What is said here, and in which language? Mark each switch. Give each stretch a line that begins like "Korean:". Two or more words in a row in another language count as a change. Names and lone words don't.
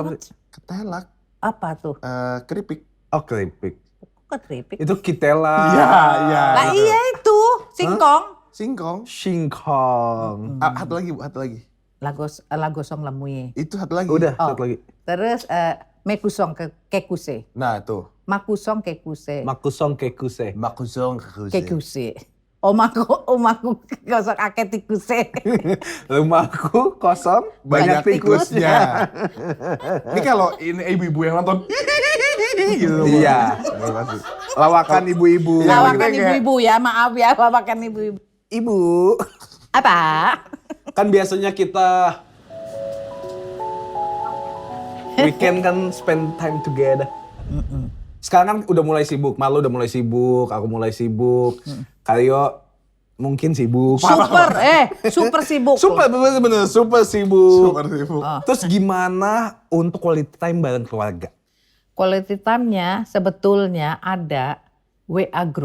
Indonesian: Ketelak. Apa tuh? Keripik. Oh, keripik. Kok keripik? Itu kitela. Iya, iya. Lah iya itu, singkong. Singkong. Singkong. Satu lagi Bu, satu lagi. Lagu song lamuye. Itu satu lagi. Udah, Oh. satu lagi. Terus
Javanese: mekusong kekuse. Nah tuh. Makusong kekuse. Makusong kekuse. Makusong Kekuse. Omaku gosok akeh tikuse.
Indonesian: Rumahku kosong, banyak banyak tikusnya. Ini kalau ini ibu-ibu yang nonton. gitu. Iya. Pasti. Lawakan ibu-ibu. Iya, Lawakan kayak- ibu-ibu ya, maaf ya, lawakan ibu-ibu. Ibu. Apa? Kan biasanya kita weekend kan
English: spend time together.
Indonesian: Sekarang kan udah mulai sibuk, Malu udah mulai sibuk, aku mulai sibuk. Karyo Mungkin sibuk. Super sibuk. Super bener-bener super sibuk. Super sibuk. Terus gimana untuk
English: quality time
Indonesian: bareng keluarga?
English: Quality time-nya
Indonesian: sebetulnya ada
English: WA group.